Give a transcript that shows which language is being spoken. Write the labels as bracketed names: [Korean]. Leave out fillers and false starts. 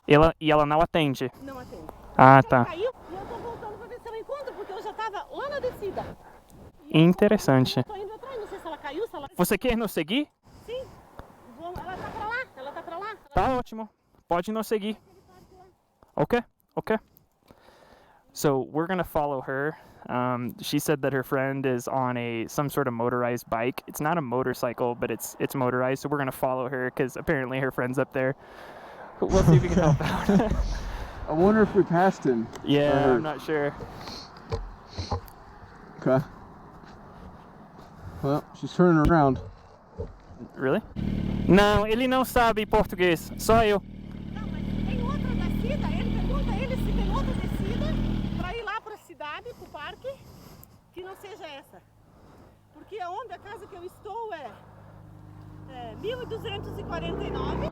[Portuguese] E ela não atende. Não atende. Ah, Ela tá. caiu e eu tô voltando pra ver se eu encontro, porque eu já tava lá na descida. Interessante. Eu tô indo atrás, não sei se ela caiu, se ela... Você quer nos seguir? Sim, ela tá pra lá, ela tá pra lá. Tá ótimo. Pode nos seguir. Okay, okay. [English] So we're gonna follow her. She said that her friend is on some sort of motorized bike. It's not a motorcycle, but it's motorized. So we're gonna follow her because apparently her friend's up there. We'll see if we can help out. I wonder if we passed him. Yeah, I'm not sure. Okay. Well, she's turning around. Really? [Portuguese] Não, ele não sabe português. Só eu. Não, mas tem outra descida, ele pergunta a ele se tem outra descida pra ir lá pra cidade, pro parque, que não seja essa. Porque onde a casa que eu estou é 1249.